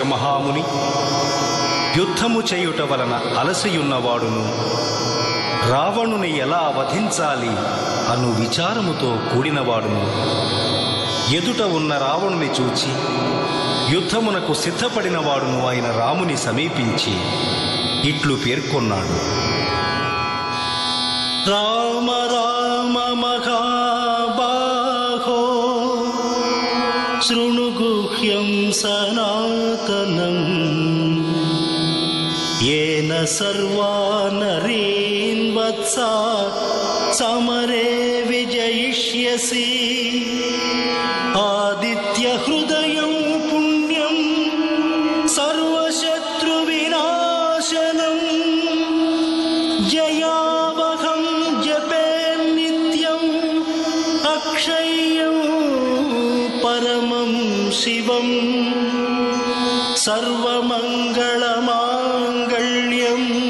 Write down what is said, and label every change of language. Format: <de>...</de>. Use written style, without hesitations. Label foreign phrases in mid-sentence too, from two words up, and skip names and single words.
<te>మహాముని యుద్ధము చేయుట వలన అలసియున్నవాడును రావణుని ఎలా వధించాలి అను విచారముతో కూడినవాడును ఎదుట ఉన్న రావణుని చూచి యుద్ధమునకు సిద్ధపడినవాడును అయిన రాముని సమీపించి ఇట్లు పేర్కొన్నాడు.</te> <sa>రామ రామ మహాబాహో శృణుగుహ్యం సనాతనం येन सर्वा नरीन् वत्सा समरे विजयिष्यसि आदित्य हृदयं पुण्यं सर्वशत्रुविनाशनं जयावहं जपे नित्यं अक्षय्यं परमं शिवं सर्वमङ्गलमाङ्गल्यं</sa>